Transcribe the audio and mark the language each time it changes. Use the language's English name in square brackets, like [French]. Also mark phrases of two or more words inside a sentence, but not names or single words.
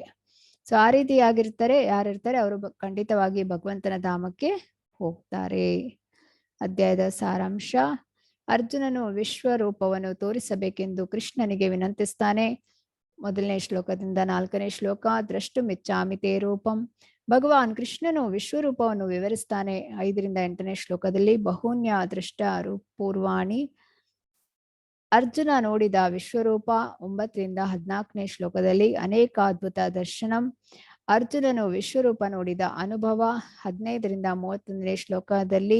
[Kannada] ಸೊ ಆ ರೀತಿ ಯಾರಿರ್ತಾರೆ ಅವರು ಖಂಡಿತವಾಗಿ ಭಗವಂತನ ಧಾಮಕ್ಕೆ ಹೋಗ್ತಾರೆ. ಅಧ್ಯಾಯದ ಸಾರಾಂಶ: ಅರ್ಜುನನು ವಿಶ್ವರೂಪವನ್ನು ತೋರಿಸಬೇಕೆಂದು ಕೃಷ್ಣನಿಗೆ ವಿನಂತಿಸ್ತಾನೆ. 1ನೇ ಶ್ಲೋಕದಿಂದ 4ನೇ ಶ್ಲೋಕ. [Sanskrit] ದ್ರಷ್ಟುಮಿಚ್ಛಾಮಿ ತೇ ರೂಪಂ. [Kannada] ಭಗವಾನ್ ಕೃಷ್ಣನು ವಿಶ್ವರೂಪವನ್ನು ವಿವರಿಸ್ತಾನೆ 5ರಿಂದ 8ನೇ ಶ್ಲೋಕದಲ್ಲಿ. [Sanskrit] ಬಹೂನ್ಯ ದೃಷ್ಟ ಪೂರ್ವಾಣಿ. [Kannada] ಅರ್ಜುನ ನೋಡಿದ ವಿಶ್ವರೂಪ 9ರಿಂದ 14ನೇ ಶ್ಲೋಕದಲ್ಲಿ. [Sanskrit] ಅನೇಕಾದ್ಭುತ ದರ್ಶನಂ. [Kannada] ಅರ್ಜುನನು ವಿಶ್ವರೂಪ ನೋಡಿದ ಅನುಭವ 15ರಿಂದ 31ನೇ ಶ್ಲೋಕದಲ್ಲಿ.